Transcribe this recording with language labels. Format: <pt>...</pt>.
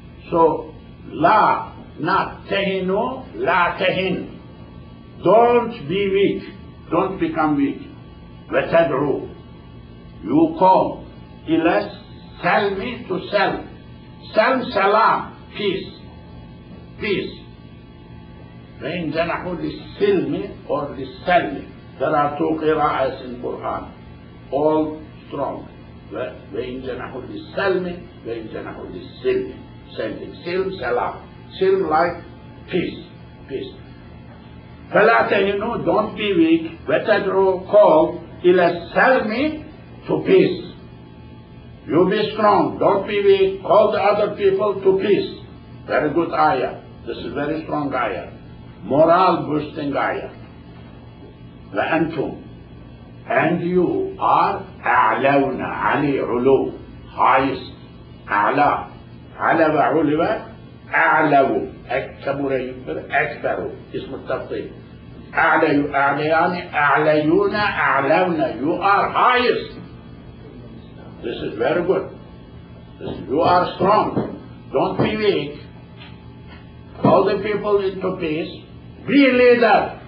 <en>So</en> <ar>لا</ar> <en>not</en> <ar>تهنوا لا تهن,</ar> <en>don't be weak, don't become weak.</en> <ar>وتدعو,</ar> <en>you call</en> <ar>إلى سلم</ar> <en>to</en> <ar>سلم سلام</ar> <en>peace.</en> <ar>وإن جنحوا للسلم</ar> <en>or</en> <ar>للسلم,</ar> <en>there are two qira'as in Quran, all strong.</en> <ar>وإن جنحوا للسلم وإن جنحوا للسلم, same thing. سلم سلام, سلم</ar> <en>like peace.</en> <ar>فلا تهنوا,</ar> <en>don't be weak.</en> <ar>وتدعو,</ar> <en>call</en> <ar>إلى السلم</ar> <en>to peace. You be strong, don't be weak, call the other people to peace. Very good ayah. This is very strong ayah. Moral boosting ayah.</en> <ar>وأنتم,</ar> <en>and you are</en> <ar>أعلون, علي علو,</ar> <en>highest,</en> <ar>أعلى, على وعلو, أعلو, كبر يكبر, أكبر, اسم التفضيل. أعليان, أعليون, أعلون,</ar> <en>you are highest. This is very good. You are strong. Don't be weak. Call the people into peace. Be a leader.</en>